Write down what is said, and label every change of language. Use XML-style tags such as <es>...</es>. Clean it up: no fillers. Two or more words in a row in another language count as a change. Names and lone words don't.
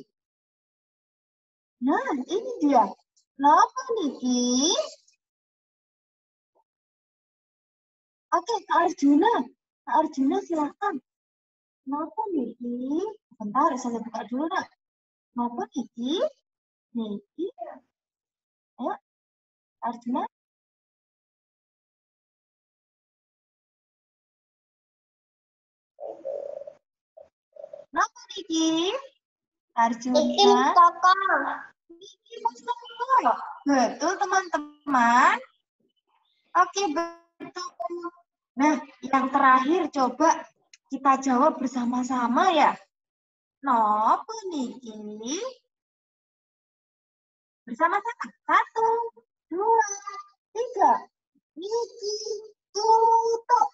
<id>Nah, ini dia. Kenapa Niki? Oke, Kak Arjuna. Kak Arjuna silakan. Kenapa Niki? Bentar, saya buka dulu nak. Kenapa Niki? Niki. Ayo, Arjuna. Kenapa Niki? Arjuna. Niki Mustoko. Niki Mustoko. Betul teman-teman. Oke, betul. Nah, yang terakhir coba kita jawab bersama-sama ya. Kenapa Niki? Bersama-sama. 1, 2, 3. Niki tutup.</id>